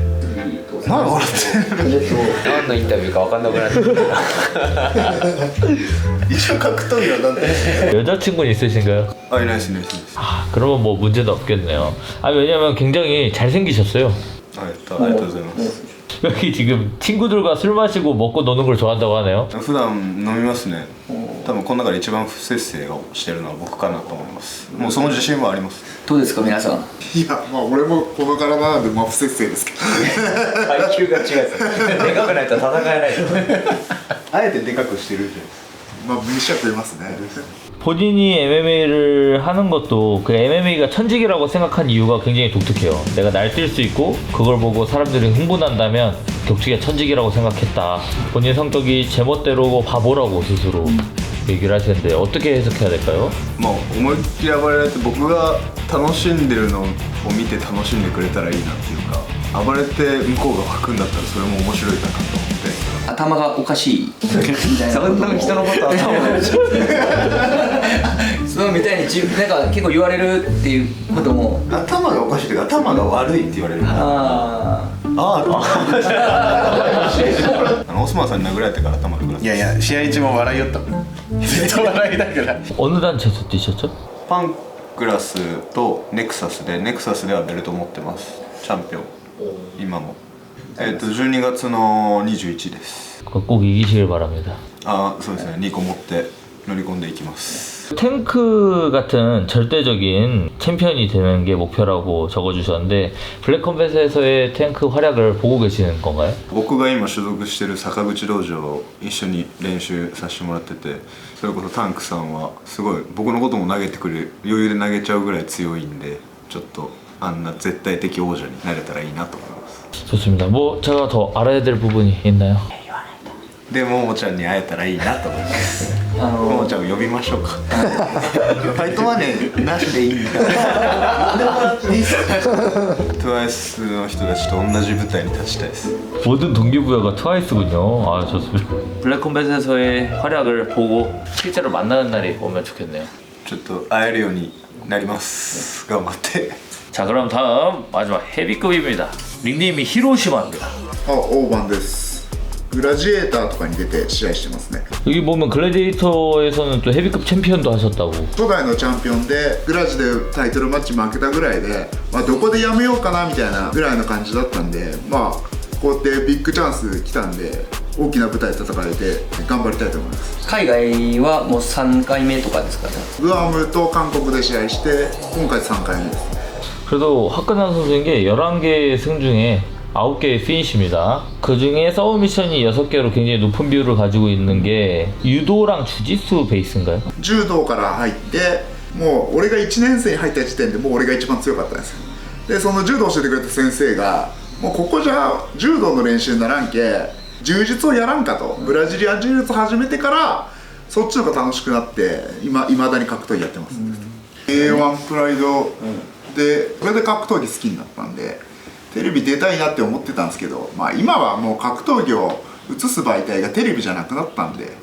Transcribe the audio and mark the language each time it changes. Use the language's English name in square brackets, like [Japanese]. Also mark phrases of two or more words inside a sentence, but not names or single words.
[Japanese] 何笑ってる？何のインタビューか分かんなくなってきた。一応格闘技はなんて [Korean] 여자친구는 있으신가요? [Japanese] いないですいないです。 [Korean] 아, 그러면 뭐 문제는 없겠네요. 아, 왜냐면 굉장히 잘생기셨어요. [Japanese] ありがとうございます。 [Korean] 여기 지금 친구들과 술 마시고 먹고 노는 걸 좋아한다고 하네요. [Japanese] 普段飲みますね。多分この中で一番不節制をしてるのは僕かなと思います。もうその自信はあります。どうですか皆さん？いや、まあ俺もこの体なんでまあ不節制ですけど。階級が違うです。でかくないと戦えない。あえてでかくしてるじゃないですか。まあ無視は取りますね。 [Korean] 본인이 MMA를 하는 것도 그 MMA가 천직이라고 생각한 이유가 굉장히 독특해요. 내가 날뛸 수 있고 그걸 보고 사람들이 흥분한다면 격투기가 천직이라고 생각했다. 본인 성격이 제멋대로 바보라고 스스로 얘기를 하시는데 어떻게 해석해야 될까요? [Japanese] まあ思いっきり暴れられて僕が楽しんでるのを見て楽しんでくれたらいいなっていうか、 暴れて向こうが湧くんだったらそれも面白いかなと思って。頭がおかしいみたいなそんな人のこと頭がおかしいそうみたいになんか結構言われるっていうことも頭がおかしいというか頭が悪いって言われる。オスマンさんに殴られてから頭が悪くなった。いやいや試合中も笑いよったもん。ずっと笑いだから。 [Korean] 어느 단체에서 뛰셨죠? [Japanese] パンクラスとネクサスで、ネクサスではベルト持ってます。チャンピオン今も12月の21です。 [Korean] 그거 꼭 이기시길 바랍니다. [Japanese] そうですね。2個持って乗り込んでいきます。 [Korean] 탱크 같은 절대적인 챔피언이 되는 게 목표라고 적어주셨는데 블랙컴뱃에서의 탱크 활약을 보고 계시는 건가요? [Japanese] 僕が今所属してる坂口道場一緒に練習させてもらってて、それこそタンクさんはすごい僕のことも投げてくれる、余裕で投げちゃうぐらい強いんで、ちょっとあんな絶対的王者になれたらいいなと思います。 [Korean] 좋습니다. 뭐 제가 더 알아야 될 부분이 있나요? [Japanese] でももちゃんに会えたらいいなと思います。ももちゃんを呼びましょうか。ファイトマネーなしでいいんだ。TWICE の人たちと同じ舞台に立ちたいです。 [Korean] 모든 동기부여가 트와이스군요. 아 좋습니다. 블랙컴뱃에서의 활약을 보고 실제로 만나는 날이 오면 좋겠네요. [Japanese] ちょっと会えるようになります。頑張って。 [Korean] 자 그럼 다음 마지막 헤비급입니다. 닉네임이 히로시마입니다. [Japanese] 大番です。グラジエーターとかに出て試合してますね。 [Korean] 여기 보면 글래디에이터에서는 또 헤비급 챔피언도 하셨다고. [Japanese] 初代のチャンピオンでグラジでタイトルマッチ負けたぐらいで、どこでやめようかなみたいなぐらいの感じだったんで、こうやってビッグチャンス来たんで大きな舞台で戦えて頑張りたいと思います。海外はもう3回目とかですかね。グアムと韓国で試合して今回3回目です。 [Korean] 그래도 화끈한 선수인 게 11개의 승 중에 9개의 피니시입니다. 그 중에 서브 미션이 6개로 굉장히 높은 비율을 가지고 있는 게 유도랑 주짓수 베이스인가요? [Japanese] 柔道から入ってもう俺が1年生に入った時点でもう俺が一番強かったんですよ。でその柔道を教えてくれた先生がもうここじゃ柔道の練習にならんけ柔術をやらんかと、ブラジリアン柔術始めてからそっちの方が楽しくなっていまだに格闘技やってます、A1 プライドでこれで格闘技好きになったんでテレビ出たいなって思ってたんですけど、今はもう格闘技を映す媒体がテレビじゃなくなったんで。